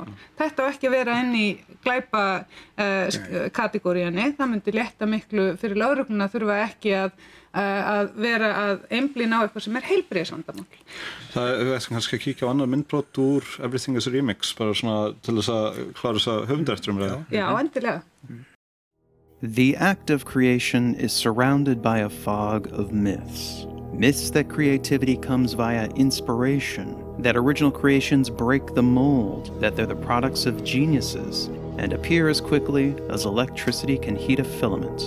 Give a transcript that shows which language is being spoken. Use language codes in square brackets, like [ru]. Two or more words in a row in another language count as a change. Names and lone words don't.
[is] Þetta á ekki að vera inn í glæpa kategóríunni. Það myndi létta miklu fyrir lögregluna þurfa ekki að vera að einblína á eitthvað sem heilbrigðisvandamál. Það kannski að kíkja á annar myndbrot úr Everything is a Remix bara svona til þess að klára þess að höfundaréttarumræðu. Já, endilega. [en] The act of creation is surrounded by a fog of myths. Myths that creativity comes via inspiration, that original creations break the mold, that they're the products of geniuses, and appear as quickly as electricity can heat a filament.